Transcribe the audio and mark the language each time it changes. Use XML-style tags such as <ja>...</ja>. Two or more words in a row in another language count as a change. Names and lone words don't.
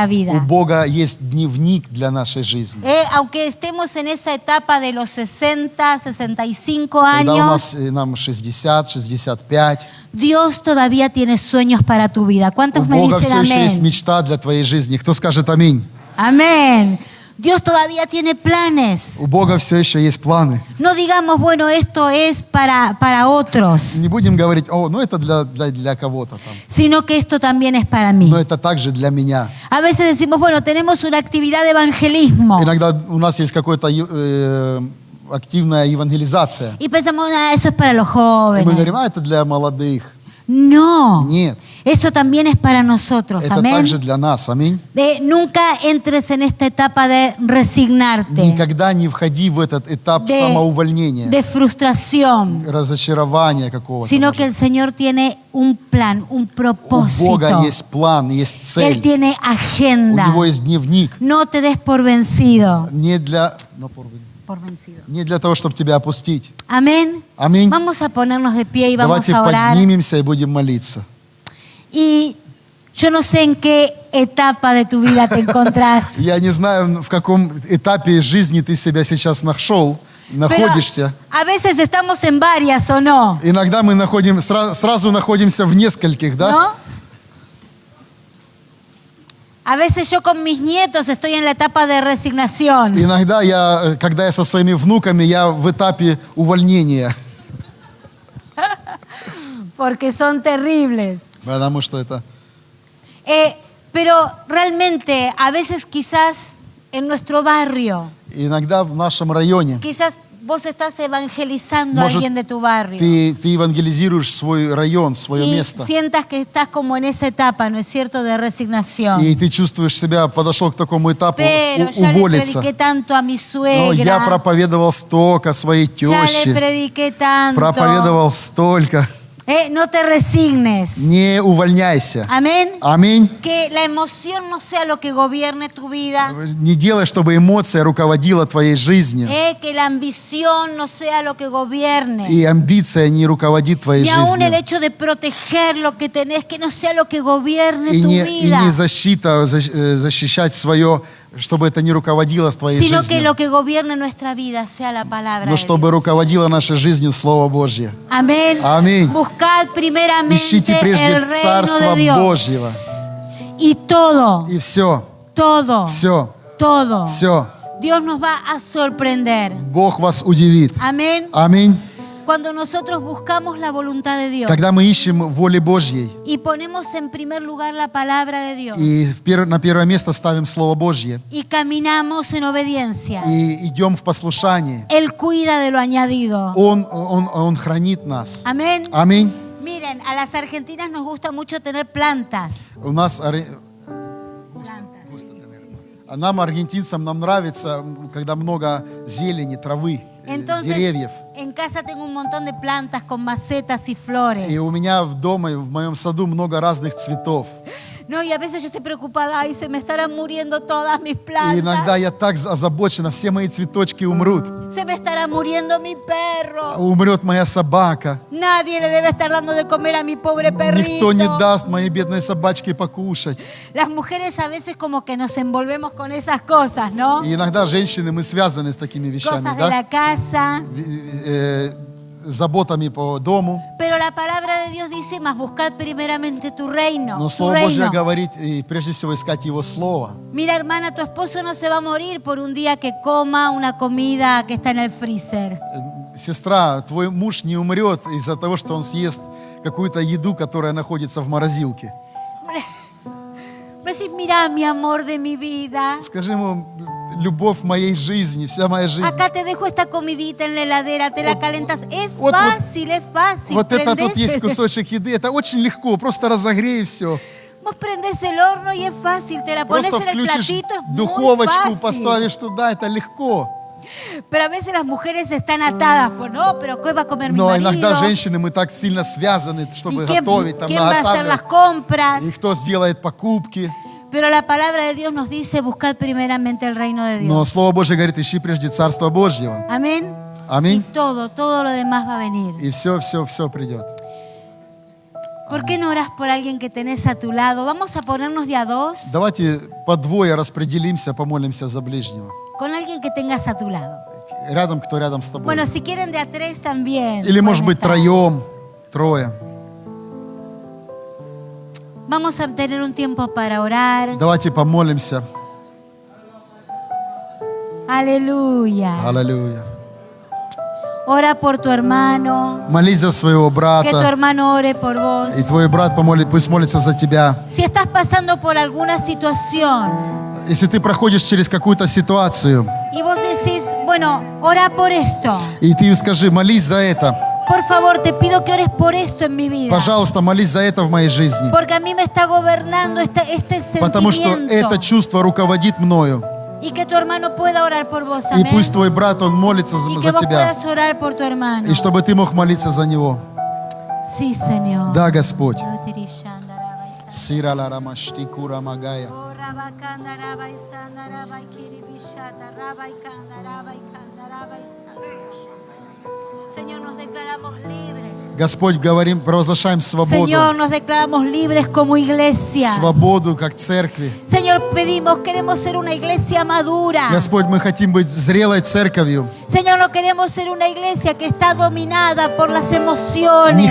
<ru>У</ru> <es>vida.</es> <ru>Бога есть дневник для нашей жизни.</ru> <es>Aunque estemos en esa etapa de los 60, 65</es> <ru>Когда у</ru> <es>años,</es> <ru>нас нам 60, 65,</ru> <es>Dios todavía tiene sueños para tu vida.</es> <ru>у</ru> <es>¿Cuántos me</es> <ru>Бога</ru> <es>dicen</es> <ru>все еще есть</ru> <es>amén?</es> <ru>мечта для твоей жизни. Кто скажет аминь?</ru> <es>Amén. Dios todavía tiene planes.</es> <ru>У Бога все еще есть планы.</ru> <es>No digamos, bueno, esto es para otros,</es> <ru>Не будем говорить, о, ну это для кого-то там.</ru> <es>sino que esto también es para mí.</es> <ru>Но это также для меня.</ru> <es>A veces decimos, bueno, tenemos una actividad de evangelismo.</es> <ru>Иногда у нас есть какая-то активная евангелизация.</ru> <es>Y pensamos, ah, eso es para los</es> <ru>И мы</ru> <es>jóvenes.</es> <ru>говорим, это для молодых.</ru> <es>No,</es> <ru>Нет,</ru> <es>eso también es para nosotros.</es> <ru>это</ru> <es>Amén.</es> <ru>также для нас. Аминь.</ru> <es>Nunca entres en esta etapa de resignarte,</es> <ru>Никогда не входи в этот этап</ru> <es>de</es> <ru>самоувольнения,</ru> <es>frustración,</es> <ru>разочарования какого-то.</ru> <es>sino</es> <ru>может</ru> <es>que el Señor tiene un plan, un</es> <ru>У Бога</ru> <es>propósito.</es> <ru>есть план, есть</ru> <es>Él</es> <ru>цель.</ru> <es>tiene</es> <ru>У</ru> <es>agenda.</es> <ru>Него есть дневник.</ru> <es>No te des por vencido.</es> <ru>Не для того, чтобы тебя опустить.</ru> <es>Amén.</es> <ru>Аминь.</ru> <es>Vamos a ponernos de pie y vamos</es> <ru>Давайте</ru> <es>a orar.</es> <ru>поднимемся и будем молиться.</ru> <es>Y yo no sé en qué etapa de tu vida te encontrás.</es> <ru>Я не знаю, в каком этапе жизни ты себя сейчас</ru> <es>Pero</es> <ru>находишься.</ru> <es>a veces estamos en varias o no.</es> <ru>Иногда мы сразу находимся в нескольких, да?</ru> <es>¿No? A veces yo con mis nietos estoy en la etapa de resignación.</es> <ru>Иногда когда я со своими внуками, я в этапе увольнения.</ru> <es>Porque son terribles.</es> <ru>Потому что это...</ru> <es>Pero realmente, a veces quizás en nuestro barrio,</es> <ru>Иногда в нашем районе</ru> <es>quizás vos estás evangelizando a</es> <ru>Может,</ru> <es>alguien de tu barrio.</es> <ru>ты евангелизируешь свой район, свое</ru> <es>Y</es> <ru>место.</ru> <es>sientas que estás como en esa etapa, ¿no es cierto?, de resignación.</es> <ru>И ты чувствуешь себя, подошел к такому этапу</ru> <es>Pero ya le</es> <ru>уволиться.</ru> <es>prediqué tanto a mi</es> <ru>Но я</ru> <es>suegra,</es> <ru>проповедовал столько своей</ru> <es>ya le</es> <ru>теще,</ru> <es>prediqué tanto.</es> <ru>проповедовал столько.</ru> <es>No te resignes.</es> <ru>Не увольняйся.</ru> <es>Amén.</es> <ru>Аминь.</ru> <es>Que la emoción no sea lo que gobierne tu vida.</es> <ru>Не делай, чтобы эмоция руководила твоей жизнью.</ru> <es>Que la ambición no sea lo que gobierne.</es> <ru>И амбиция не руководит твоей</ru> <es>Ni aún el</es> <ru>жизнью.</ru> <es>hecho de proteger lo que tenés, que no sea lo que gobierne</es> <ru>И</ru> <es>tu</es> <ru>не</ru> <es>vida.</es> <ru>защита, защищать свое, чтобы это не руководило твоей</ru> <es>Sino que</es> <ru>жизнью.</ru> <es>lo que gobierne nuestra vida sea la palabra</es> <ru>Но</ru> <es>de</es> <ru>чтобы</ru> <es>Dios.</es> <ru>руководило нашей жизнью Слово Божье.</ru> <es>Amén.</es> <ru>Аминь.</ru> <es>Buscad primeramente</es> <ru>Ищите прежде</ru> <es>el reino</es> <ru>Царство</ru> <es>de Dios.</es> <ru>Божьего.</ru> <es>Y todo,</es> <ru>И все,</ru> <es>todo,</es> <ru>все,</ru> <es>todo.</es> <ru>все.</ru> <es>Dios nos va a sorprender.</es> <ru>Бог вас удивит.</ru> <es>Amén.</es> <ru>Аминь.</ru> <es>Cuando nosotros buscamos la voluntad de Dios</es> <ru>Когда мы ищем воли Божьей</ru> <es>y ponemos en primer lugar la palabra de Dios</es> <ru>и на первое место ставим Слово Божье</ru> <es>y caminamos en obediencia,</es> <ru>и идем в послушании,</ru> <es>Él cuida de lo añadido.</es> <ru>Он хранит нас.</ru> <es>Amén.</es> <ru>Аминь.</ru> <es>Miren, a las argentinas nos gusta mucho tener plantas.</es> <ru>У нас, нам, аргентинцам, нам нравится, когда много зелени, травы,</ru> <es>Entonces,</es> <ru>деревьев.</ru> <es>en casa tengo un montón de plantas con macetas y flores.</es> <ru>И у меня в доме, в моем саду много разных цветов.</ru> <es>No, y a veces yo estoy preocupada, ay, se me estarán muriendo todas mis</es> <ru>И иногда</ru> <es>plantas.</es> <ru>я так озабочена, все мои цветочки умрут.</ru> <es>Se me estará muriendo mi perro.</es> <ru>Умрет моя собака.</ru> <es>Nadie le debe estar dando de comer a mi pobre</es> <ru>Никто не</ru> <es>perrito.</es> <ru>даст моей бедной собачке покушать.</ru> <es>Las mujeres a veces como que nos envolvemos con esas cosas, ¿no?</es> <ru>И иногда женщины, мы связаны с такими вещами,</ru> <es>Cosas de</es> <ru>да?</ru> <es>la casa.</es> <ru>Заботами по дому.</ru> <es>Pero la palabra de Dios dice, más buscad primeramente tu reino.</es> <ru>Но</ru> <es>Tu</es> <ru>Слово Божье</ru> <es>reino.</es> <ru>говорит, и прежде всего искать Его Слово.</ru> <es>Mira, hermana, tu esposo no se va a morir por un día que coma una comida que está en el freezer.</es> <ru>Сестра, твой муж не умрет из-за того, что он съест какую-то еду, которая находится в морозилке.</ru> <es>Pero decís, mira, mi amor de mi vida.</es> <ru>Скажи ему, любовь моей жизни, вся моя жизнь.</ru> <es>Acá te dejo esta comidita en la heladera, te la calentas. Es</es> <ru>вот-</ru> <es>fácil, es fácil.</es> <ru>Вот это</ru> <es>Prendés</es> <ru>тут есть</ru> <es>el-</es> <ru>кусочек еды, это очень легко, просто разогрей все.</ru> <es>Vos prendés el horno y es fácil, te la pones</es> <ru>Просто</ru> <es>en el</es> <ru>включишь</ru> <es>platito, es muy</es> <ru>духовочку,</ru> <es>fácil.</es> <ru>поставишь туда, это легко.</ru> <es>Pero a veces las mujeres están atadas, pues no, pero ¿qué va a comer mi</es> <ru>Но</ru> <es>marido?</es> <ru>иногда женщины, мы так сильно связаны,</ru> <es>¿Y</es> <ru>чтобы</ru> <es>quién,</es> <ru>готовить, там</ru> <es>quién va a hacer las</es> <ru>наготавливать.</ru> <es>compras?</es> <ru>И кто сделает покупки.</ru> <es>Pero la palabra de Dios nos dice, buscad primeramente el reino de</es> <ru>Но</ru> <es>Dios.</es> <ru>Слово Божье говорит, ищи прежде Царство Божьего.</ru> <es>Amén. Y</es> <ru>Аминь.</ru> <es>todo lo demás va a venir.</es> <ru>И все придет.</ru> <es>¿Por qué no oras por alguien que tenés a tu lado? Vamos a ponernos de a dos</es> <ru>Давайте по двое распределимся, помолимся за ближнего.</ru> <es>con alguien que tengas a tu lado.</es> <ru>Рядом, кто рядом с тобой.</ru> <es>Bueno, si quieren de a tres también.</es> <ru>Или, может</ru> <es>pueden</es> <ru>быть,</ru> <es>estar.</es> <ru>троем, трое.</ru> <es>Vamos a tener un tiempo para orar.</es> <ru>Давайте помолимся.</ru> <es>Aleluya.</es> <ru>Аллилуйя.</ru> <es>Ora por tu hermano.</es> <ru>Молись за своего</ru> <es>Que tu</es> <ru>брата.</ru> <es>hermano ore por vos.</es> <ru>И твой брат пусть молится за тебя.</ru> <es>Si estás pasando por alguna situación</es> <ru>Если ты проходишь через какую-то ситуацию,</ru> <es>y vos decís, bueno, ora por esto.</es> <ru>и ты скажи, молись за это.</ru> <es>Por favor, te pido que ores por esto en mi vida.</es> <ru>Пожалуйста, молись за это в моей жизни.</ru> <es>Porque a mí me está gobernando este</es> <ru>Потому что</ru> <es>sentimiento.</es> <ru>это чувство руководит мною.</ru> <es>Y que tu hermano pueda orar por vos.</es> <ru>И</ru> <es>Amén.</es> <ru>пусть твой брат, он молится</ru> <es>Y que</es> <ru>за</ru> <es>vos</es> <ru>тебя.</ru> <es>puedas orar por tu hermano.</es> <ru>И чтобы ты мог молиться за него.</ru> <es>Sí, Señor.</es> <ru>Да, Господь. Сира ла рамашти кура магая.</ru> <es>Señor, nos declaramos libres.</es> <ru>Господь, говорим, провозглашаем свободу.</ru> <es>Señor, nos declaramos libres como iglesia.</es> <ru>Свободу, как церкви.</ru> <es>Señor, pedimos, queremos ser una iglesia madura.</es> <ru>Господь, мы хотим быть зрелой церковью.</ru> <es>Señor, no queremos ser una iglesia que está dominada por las</es> <ru>Не</ru> <es>emociones.</es>